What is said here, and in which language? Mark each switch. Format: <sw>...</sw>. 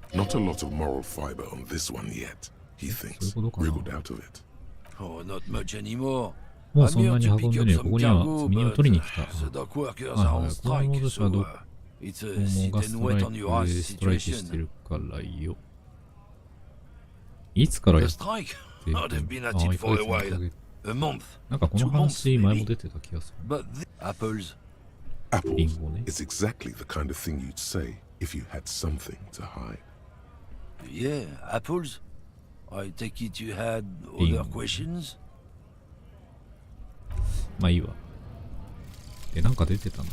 <en>Not a lot of moral fiber on this one yet. He thinks, wriggled out of it. Oh, not much anymore.</en> <ja>もうそんなに運んでねえ。ここには積み荷を取りに来た。はいはい。このモード車はどこもがストライキしてるからよ。いつからやってる？なんかこの話前も出てた気がする。</ja> <en>Apples is exactly the kind of thing you'd say if you had something to hide. Yeah, apples. I take it you had other questions?</en> <ja>まあいいわ。で、なんか出てたの。</ja>